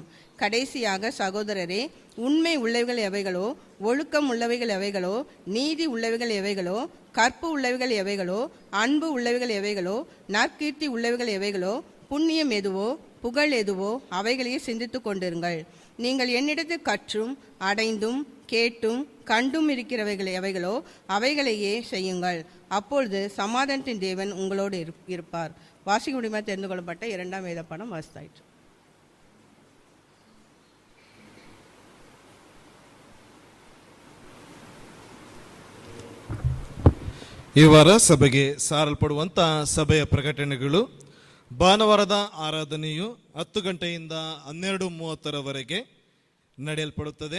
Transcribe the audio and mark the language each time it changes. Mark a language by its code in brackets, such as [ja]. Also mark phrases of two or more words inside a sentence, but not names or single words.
[ta] கடைசியாக சகோதரரே, உண்மை உள்ளவைகள் எவைகளோ, ஒழுக்கம் உள்ளவைகள் எவைகளோ, நீதி உள்ளவைகள் எவைகளோ, கற்பு உள்ளவைகள் எவைகளோ, அன்பு உள்ளவைகள் எவைகளோ, நற்கீர்த்தி உள்ளவைகள் எவைகளோ, புண்ணியம் எதுவோ, புகழ் எதுவோ, அவைகளையே சிந்தித்து கொண்டிருங்கள். நீங்கள் என்னிடத்தில் கற்றும் அடைந்தும் கேட்டும் கண்டும் இருக்கிறவைகள் எவைகளோ அவைகளையே செய்யுங்கள். அப்பொழுது சமாதானத்தின் தேவன் உங்களோடு இருப்பார். வாசிக்க முடியுமா தெரிந்து கொள்ளப்பட்ட 2ஆம் வேத பாடம் வாசித்தாயிற்று. [kn] ಈ ವಾರ ಸಭೆಗೆ ಸಾರಲ್ಪಡುವಂಥ ಸಭೆಯ ಪ್ರಕಟಣೆಗಳು. ಭಾನುವಾರದ ಆರಾಧನೆಯು 10 ಗಂಟೆಯಿಂದ 12:30 ನಡೆಯಲ್ಪಡುತ್ತದೆ.